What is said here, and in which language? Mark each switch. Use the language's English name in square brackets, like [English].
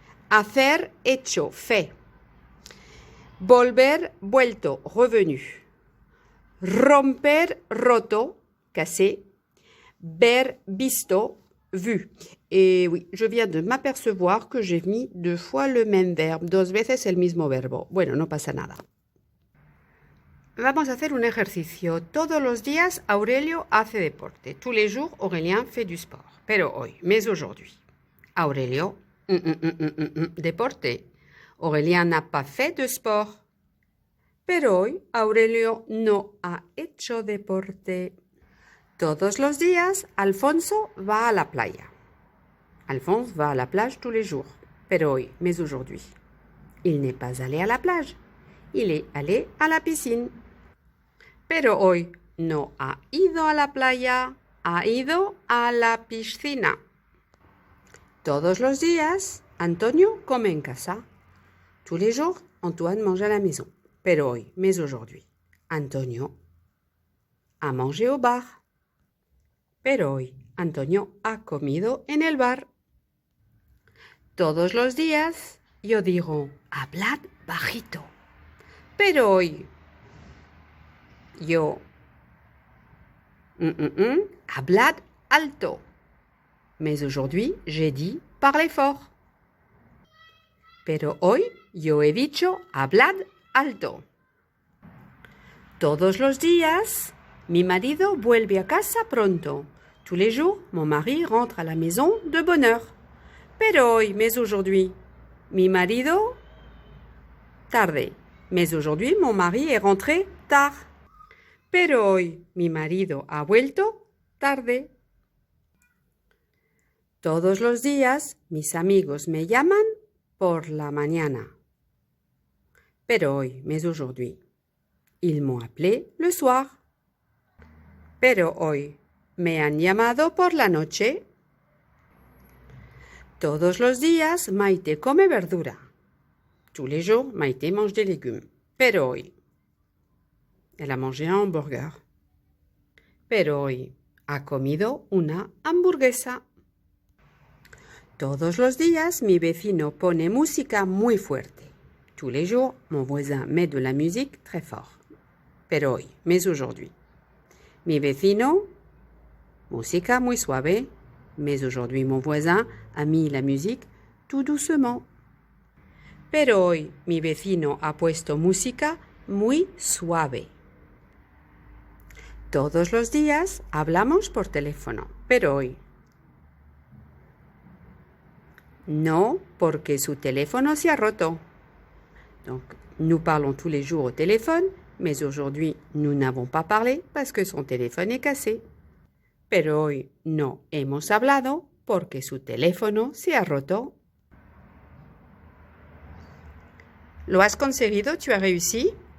[Spanish] Hacer, hecho, [French] fait. [Spanish] Volver, vuelto, [French] revenu. [Spanish] Romper, roto, [French] cassé. [Spanish] Ver, visto, [French] vu. Et oui, je viens de m'apercevoir que j'ai mis 2 fois le même verbe, [Spanish] 2 veces el mismo verbo. Bueno, no pasa nada. Vamos a hacer un ejercicio. Todos los días, Aurelio hace deporte. [French] Tous les jours, Aurélien fait du sport. [Spanish] Pero hoy, [French] mais aujourd'hui. Aurelio, deporte. Aurélien n'a pas fait de sport. [Spanish] Pero hoy, Aurelio no ha hecho deporte. Todos los días, Alfonso va a la playa. [French] Alphonse va à la plage tous les jours. [Spanish] Pero hoy, [French] mais aujourd'hui. Il n'est pas allé à la plage. Il est allé à la piscine. [Spanish] Pero hoy no ha ido a la playa, ha ido a la piscina. Todos los días, Antonio come en casa. [French] Tous les jours, Antoine mange à la maison. [Spanish] Pero hoy, [French] mais aujourd'hui, Antonio a mangé au bar. [Spanish] Pero hoy, Antonio ha comido en el bar. Todos los días, yo digo, hablad bajito. Pero hoy, yo, hablad alto. [French] Mais aujourd'hui, j'ai dit, parlez fort. [Spanish] Pero hoy, yo he dicho, hablad alto. Todos los días, mi marido vuelve a casa pronto. [French] Tous les jours, mon mari rentre à la maison de bonne heure. [Spanish] Pero hoy, [French] mais aujourd'hui, [Spanish] mi marido, tarde. [French] Mais aujourd'hui, mon mari est rentré tard. [Spanish] Pero hoy, mi marido ha vuelto tarde. Todos los días, mis amigos me llaman por la mañana. Pero hoy, [French] mais aujourd'hui, ils m'ont appelé le soir. [Spanish] Pero hoy, me han llamado por la noche. Todos los días, Maite come verdura. [French] Tous les jours, Maite mange des légumes. [Spanish] Pero hoy, [French] elle a mangé un hamburger. [Spanish] Pero hoy, ha comido una hamburguesa. Todos los días, mi vecino pone música muy fuerte. [French] Tous les jours, mon voisin met de la musique très fort. [Spanish] Pero hoy, [French] mais aujourd'hui. [Spanish] Mi vecino, música muy suave. [French] Mais aujourd'hui, mon voisin a mis la musique tout doucement. [Spanish] Pero hoy, mi vecino ha puesto música muy suave. Todos los días hablamos por teléfono. Pero hoy, no, porque su teléfono se ha roto. [French] Donc, nous parlons tous les jours au téléphone, mais aujourd'hui, nous n'avons pas parlé parce que son téléphone est cassé. [Spanish] Pero hoy no hemos hablado porque su teléfono se ha roto. ¿Lo has conseguido? [French] ¿Tu as réussi?